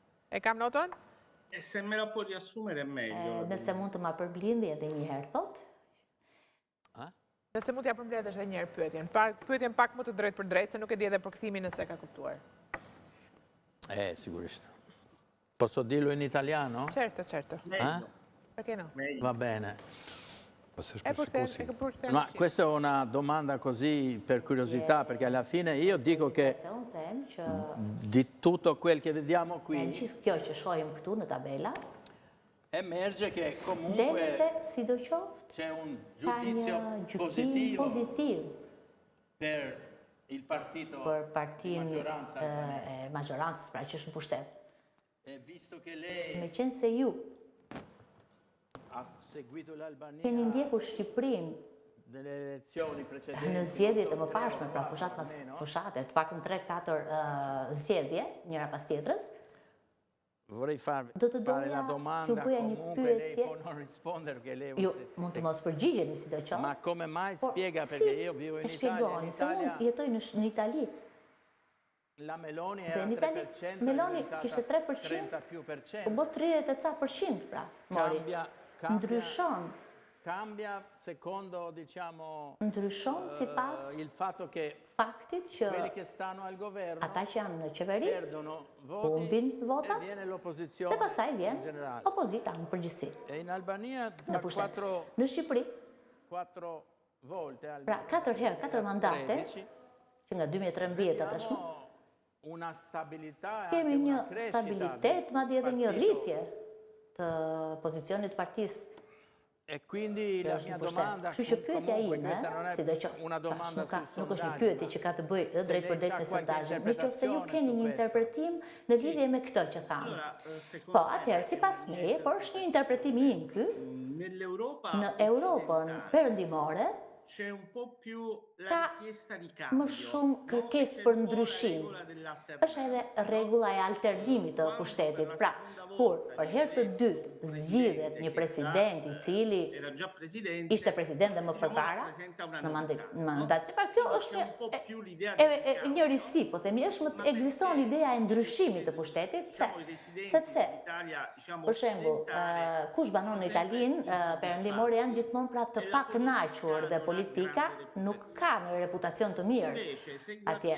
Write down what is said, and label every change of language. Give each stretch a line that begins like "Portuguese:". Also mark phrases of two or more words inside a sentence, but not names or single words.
Albanian: E kam notën?
Italian: E se me la può riassumere meglio.
Albanian: Nëse mund të ma përblindi edhe një herë, thot. Nëse mund t'ja përmbledh edhe një herë pyetjen. Pyetjen pak më të drejtë për drejtë, se nuk e di edhe për kthimin nëse ka kuptuar.
Italian: Sicuramente. Posso dirlo in italiano? Certo. Perché no? Va bene. Ma Ma questa è una domanda così per curiosità, perché alla fine io dico che di tutto quel che vediamo qui
Albanian: Kjo që shohim këtu në tabela,
Italian: emerge che del comunque
Albanian: se sidoqoftë
Italian: c'è un
Albanian: ka një
Italian: giudizio
Albanian: gjykim pozitiv
Italian: per il partito
Albanian: për
Italian: di
Albanian: partin
Italian: maggioranza
Albanian: e maggiorancës, pra që është në pushtet.
Italian: e visto che lei
Albanian: Me qenë se ju
Italian: ha seguito l'Albania
Albanian: keni ndjekur Shqipërinë
Italian: nelle elezioni precedenti
Albanian: në zgjedhjet e mëparshme, pra fushat pas fushate, të paktën 3-4 zgjedhje, njëra pas tjetrës,
Italian: vorrei
Albanian: do të
Italian: fare
Albanian: doja
Italian: la
Albanian: t'ju
Italian: domanda
Albanian: bëja një
Italian: comunque lei
Albanian: pyetje.
Italian: può non rispondere perché lei
Albanian: Ju mund të mos përgjigjeni sidoqoftë.
Italian: ma come mai
Albanian: por
Italian: spiega
Albanian: si
Italian: perché io vivo in e Italia,
Albanian: shpjegoni, se unë jetoj në Itali,
Italian: la Meloni
Albanian: dhe
Italian: era
Albanian: në Itali
Italian: 3%,
Albanian: Meloni
Italian: è diventata
Albanian: kishte 3%,
Italian: 30 più per
Albanian: u
Italian: cento.
Albanian: bë 30% pra, mori.
Italian: Cambia secondo, diciamo,
Albanian: Ndryshon sipas
Italian: il fatto che
Albanian: faktit që
Italian: quelli che stanno al governo
Albanian: ata që janë në qeveri
Italian: perdono voti
Albanian: humbin vota
Italian: e viene l'opposizione
Albanian: dhe pastaj vjen
Italian: in generale.
Albanian: opozita në përgjithësi.
Italian: E in Albania
Albanian: Në
Italian: tra
Albanian: pushtet.
Italian: 4
Albanian: Në Shqipëri,
Italian: volte al
Albanian: pra 4 herë, 4 mandate,
Italian: 13,
Albanian: që nga 2013 të tashmë,
Italian: abbiamo una stabilità e
Albanian: kemi
Italian: anche
Albanian: një
Italian: una crescita
Albanian: stabilitet, madje edhe një rritje të pozicionit partisë.
Italian: E quindi la mia domanda
Albanian: Kështu që pyetja
Italian: comunque
Albanian: ime,
Italian: questa non è
Albanian: sidoqoftë,
Italian: una domanda sul
Albanian: nuk është një sondaggio, pyetje që ka të bëjë edhe drejt për drejt me sondazhin. Nëse ju keni një interpretim në lidhje me këtë që thamë. Po, atëherë sipas meje, por është një interpretim im ky, në Europën perëndimore
Italian: c'è un po' più la
Albanian: ka
Italian: richiesta di
Albanian: më
Italian: cambio.
Albanian: shumë kërkesë për ndryshim. Është edhe rregulla e alternimit të pushtetit. Pra, kur për herë të dytë zgjidhet një president i cili
Italian: Era già presidente.
Albanian: ishte president dhe më përpara, në mandat. Pra, kjo është një risi, po themi, ekziston ideja e ndryshimit të pushtetit, sepse, për shembull, kush banon në Italinë, perëndimore janë gjithmonë pra të pakënaqur dhe politika nuk ka në reputacion të mirë atje.